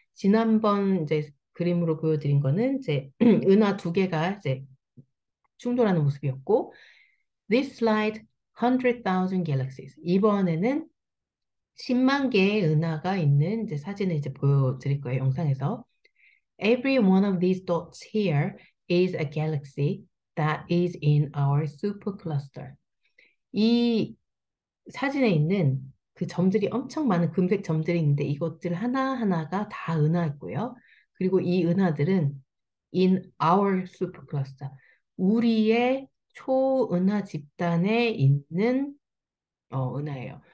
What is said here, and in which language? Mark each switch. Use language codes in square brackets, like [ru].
[ko] 지난번 이제 그림으로 보여드린 거는 이제 은하 두 개가 이제 충돌하는 모습이었고, [en] this slide, 100,000 galaxies. [ko] 이번에는 10만 개의 은하가 있는 이제 사진을 이제 보여드릴 거예요, 영상에서. [en] Every one of these dots here is a galaxy that is in our supercluster. [ko] 이 사진에 있는 그 점들이 엄청 많은 금색 점들이 있는데 이것들 하나하나가 다 은하였고요. 그리고 이 은하들은 [en] in our supercluster, [ko] 우리의 초은하 집단에 있는 은하예요.